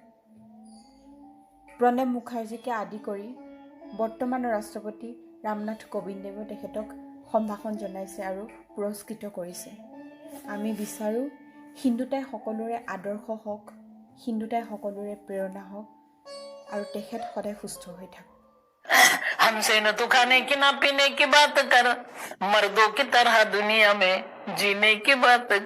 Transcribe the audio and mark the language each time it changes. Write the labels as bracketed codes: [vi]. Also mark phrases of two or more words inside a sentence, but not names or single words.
[as] প্ৰণৱ মুখাৰ্জীকে আদি কৰি বৰ্তমানৰ ৰাষ্ট্ৰপতি ৰামনাথ কোবিন্দেও তেখেতক সম্ভাষণ জনাইছে আৰু পুৰস্কৃত কৰিছে। আমি বিচাৰোঁ সিন্ধুতাই সকলোৰে আদৰ্শ হওক, সিন্ধুতাই সকলোৰে প্ৰেৰণা হওক আৰু তেখেত সদায় সুস্থ হৈ থাকক। [hi] हमसे न तो खाने की ना पीने की बात कर, मर्दों की तरह दुनिया में जीने की बात कर।